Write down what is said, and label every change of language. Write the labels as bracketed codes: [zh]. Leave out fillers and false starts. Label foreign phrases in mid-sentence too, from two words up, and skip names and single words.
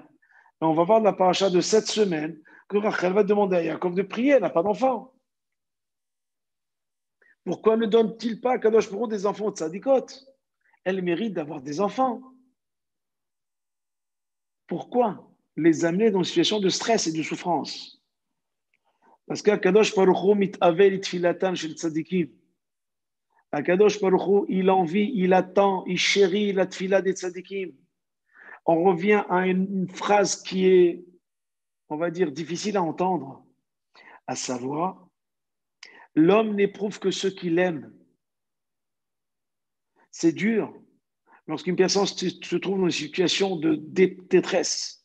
[fr] Et on va voir dans la paracha de cette semaine que Rachel va demander à Yaakov de prier, elle n'a pas d'enfant. Pourquoi ne donne-t-il pas à Kadosh Baruch Hu des enfants de Tzadikot? Elle mérite d'avoir des enfants. Pourquoi les amener dans une situation de stress et de souffrance? [he] Parce qu' הקדוש ברוך הוא מתאווה לתפילתן של צדיקים. [fr] Akadosh Baruch Hu, il envie, il attend, il chérit la tfila des tzadikim. On revient à une phrase qui est, on va dire, difficile à entendre, à savoir, l'homme n'éprouve que ce qu'il aime. C'est dur lorsqu'une personne se trouve dans une situation de détresse.